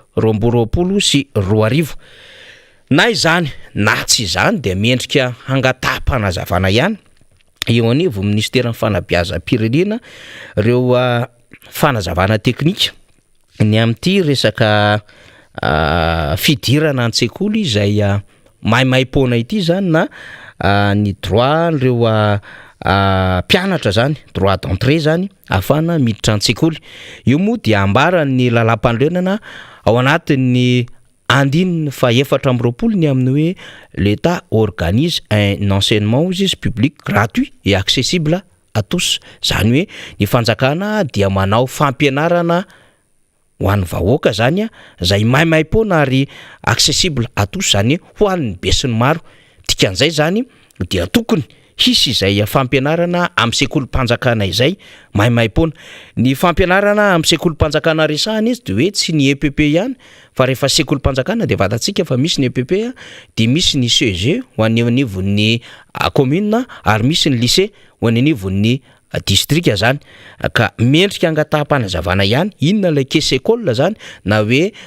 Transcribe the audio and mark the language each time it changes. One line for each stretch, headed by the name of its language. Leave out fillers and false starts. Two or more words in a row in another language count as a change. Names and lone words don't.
Malagasy: 2022 na izany na tsy izany de miendrika hangatapana zavana ihany eo anivo ministera ny fanabeazam-pirenena reo fanazavana teknika ny amin'ity resaka fidirana an-tsekoly izay maimaimpona ity zany na ny droit reo mpianatra zany droit d'entrée zany afana miditra an-tsekoly io moa dia ambarany lalam-pandrenana ao anatin'ny 14 ny amin'ny hoe
French: l'État organise un enseignement public gratuit et accessible à tous
Malagasy: zany hoe ny fanjakana dia manao fampianarana ho an'ny vahoaka zany zay maimaim-pona ary
French: accessible à tous
Malagasy: zany ho an'ny besin'ny maro dikan'izay zany dia tokony hisy izay fampianarana amin'ny sekolim-panjakana izay maimaim-pona ny fampianarana amin'ny sekolim-panjakana resahana izy de hoe tsy ny EPP ihany fa rehefa sekolim-panjakana de vatantsika fa misy ny EPP de misy ny CEG ho an'ny anivon'ny commune ary misy ny lycée ho an'ny anivon'ny distrika zany ka mendrika angataham-panazavana ihany inona ilay sekoly zany na hoe